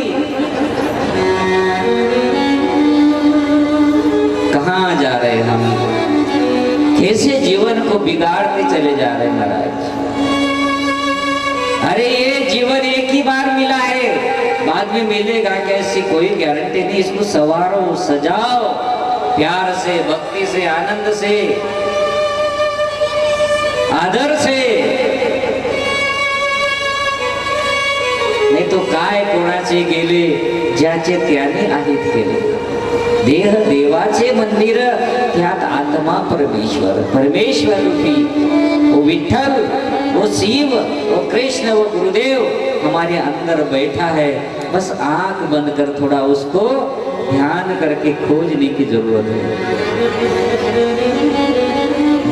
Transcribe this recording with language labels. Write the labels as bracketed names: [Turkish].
[Hindi] कहाँ जा रहे हम, कैसे जीवन को बिगाड़ते चले जा रहे महाराज। अरे ये जीवन एक ही बार मिला है, बाद में मिलेगा कैसी कोई गारंटी नहीं। इसको संवारो, सजाओ, प्यार से, भक्ति से, आनंद से, आदर से, [Marathi] नाही तो काय कोणाचे गेले ज्याचे त्याने आहेत केले। देह देवाचे मंदिर, त्यात आत्मा परमेश्वर, [Hindi] परमेश्वर रूपी वो विठ्ठल, वो शिव, वो कृष्ण, वो गुरुदेव हमारे अंदर बैठा है। बस आंख बंद कर थोड़ा उसको ध्यान करके खोजने की जरूरत है।